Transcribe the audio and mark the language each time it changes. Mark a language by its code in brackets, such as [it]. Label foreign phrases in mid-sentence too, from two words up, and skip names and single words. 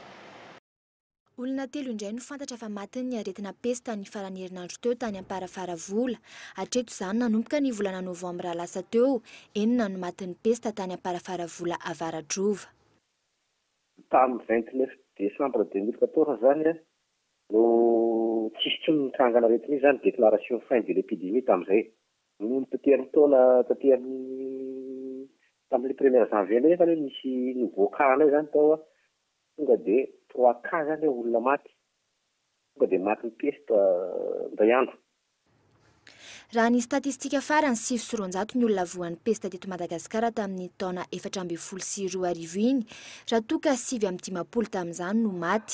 [mg] Olona 3 indray no fantatra fa maty ny aretina pesta ny farany herinandro teo tany amparafaravola. Hatreto izany nanomboka ny volana novambra lasa teo, enina no maty ny pesta tany amparafaravola Avaradrova. Tamin'ny 29 Desambra 2014 zany no tsisy nitrangana aretina zany [fr] déclaration fin de l'épidémie [mg] tamin'izay. No nitateriny taona tamin'ny [fr] premier janvier [mg] nefa misy nouveau-cas zany tao tonga dia 3 cas zany olona maty. Tonga dia maty ny pesta indray andro. Raha ny statistika farany 700 ny olona voan'ny pesta teto Madagasikara tamin'ny taona 2012 iny, raha toka 750 tamin'izany no maty.